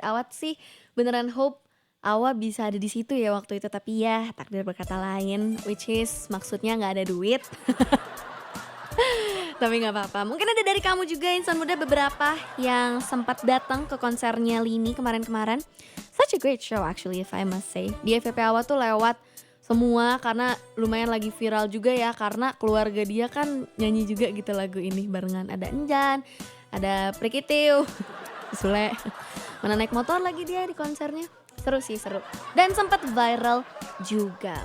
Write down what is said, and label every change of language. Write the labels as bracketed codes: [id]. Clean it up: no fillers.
[id] Awat sih beneran hope Awa bisa ada di situ ya waktu itu, tapi ya takdir berkata lain, [en] which is [id] maksudnya nggak ada duit. Tapi gak apa-apa, mungkin ada dari kamu juga Insan Muda beberapa yang sempat datang ke konsernya Lini kemarin-kemarin. [en] Such a great show actually if I must say. [id] Di FVP Awa tuh lewat semua karena lumayan lagi viral juga ya. Karena keluarga dia kan nyanyi juga gitu lagu ini barengan. Ada Enjan, ada Prikitiu, Sule. Mana naik motor lagi dia di konsernya. Seru sih, seru. Dan sempat viral juga.